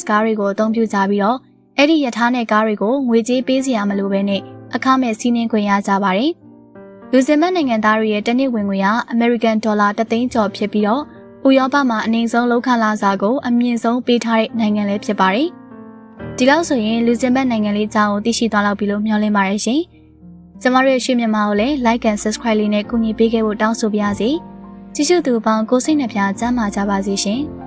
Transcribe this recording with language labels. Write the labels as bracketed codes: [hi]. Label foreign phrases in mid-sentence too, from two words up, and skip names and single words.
[my] ကားတွေကိုအသုံးပြုကြပြီးတော့အဲ့ဒီရထားနဲ့ကားတွေကိုငွေကြေးပေးစရာမလိုပဲနဲ့အခမဲ့စီးနင်းခွင့်ရကြပါတယ်။လူဇင်ဘတ်နိုင်ငံသားတွေရဲ့တစ်နှစ်ဝင်ငွေကအမေရိကန်ဒေါ်လာ3သိန်းကျော်ဖြစ်ပြီးတော့ဥရောပမှာအနည်းဆုံးလောက်ခလာစာကိုအမြင့်ဆုံးပေးထားတဲ့နိုင်ငံလည်းဖြစ်ပါတယ်။ဒီလောက်ဆိုရင်လူဇင်ဘတ်နိုင်ငံလေးအကြောင်းကိုသိရှိသွားလောက်ပြီလို့မျှော်လင့်ပါတယ်ရှင်။ကျမတို့ရဲ့ရွှေမြန်မာကိုလည်း [en] like and subscribe [my] လေးနဲ့ကူညီပေးခဲ့ဖို့တောင်းဆိုပါရစေ။ကြည့်ရှုသူပေါင်းကိုစိတ်နှပြကျမ်းမာကြပါစေရှင်။